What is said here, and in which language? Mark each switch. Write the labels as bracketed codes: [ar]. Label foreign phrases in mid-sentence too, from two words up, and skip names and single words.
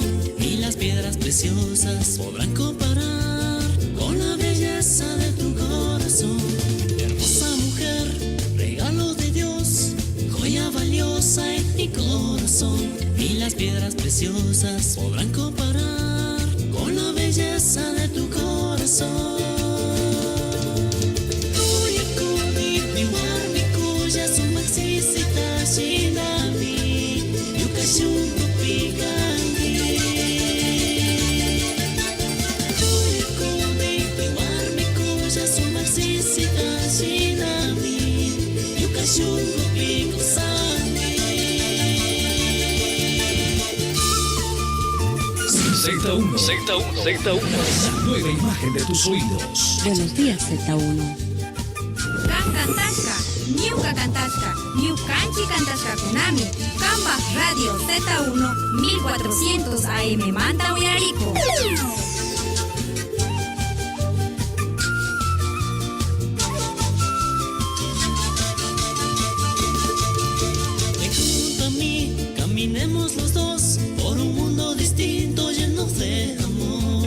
[es] Y las piedras preciosas podrán comparar con la belleza de tu corazón. Hermosa mujer, regalo de Dios, joya valiosa en mi corazón, y las piedras preciosas podrán comparar con la belleza de tu corazón. [qu] Kuya kuni miwarmi kuya sumaksisita shinami yukashungu pikangi. Kuya kuni miwarmi kuya sumaksisita shinami yukashungu pikangi. [es] Z1, la nueva imagen de tus oídos. Buenos días, Z1. [qu] Cantasca, Ñuka Cantasca, Ñukanchi Cantasca Kunami, Kamba Radio Z1 1400 AM Manta Uyarico. [es] Ven junto a mí, caminemos los dos por un mundo distinto lleno de amor.